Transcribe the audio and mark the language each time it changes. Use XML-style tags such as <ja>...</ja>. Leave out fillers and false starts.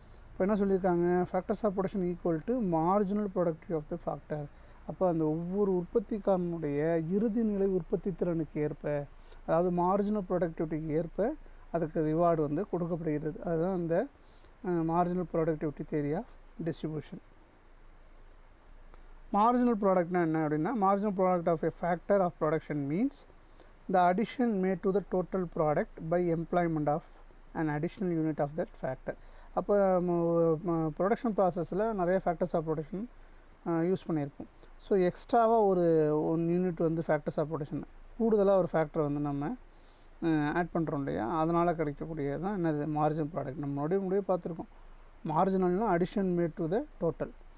<ta>இப்போ என்ன சொல்லியிருக்காங்க,</ta> <en>Factors of production equal to marginal productivity of the factor.</en> <ta>அப்போ அந்த ஒவ்வொரு உற்பத்திக்காரனுடைய இறுதி நிலை உற்பத்தி திறனுக்கு ஏற்ப, அதாவது மார்ஜினல் ப்ரொடக்டிவிட்டிக்கு ஏற்ப அதுக்கு ரிவார்டு வந்து கொடுக்கப்படுகிறது. அதுதான் இந்த</ta> <en>Marginal productivity theory of distribution.</en> <ta>Marginal ப்ராடக்ட்னா என்ன அப்படின்னா,</ta> <en>Marginal product of a factor of production means the addition made to the total product by employment of an additional unit of that factor.</en> <ta>அப்போ production ப்ராசஸில் நிறைய factors of production use பண்ணியிருப்போம். So எக்ஸ்ட்ராவாக ஒரு 1 unit வந்து factors of production கூடுதலாக ஒரு ஃபேக்டரை வந்து நம்ம ஆட் பண்ணுறோம் இல்லையா, அதனால் கிடைக்கக்கூடியது தான் என்னது மார்ஜினல் ப்ராடக்ட். நம்ம முடிய பார்த்துருக்கோம். மார்ஜினல்னால்</ta> <en>Addition made to the total.</en>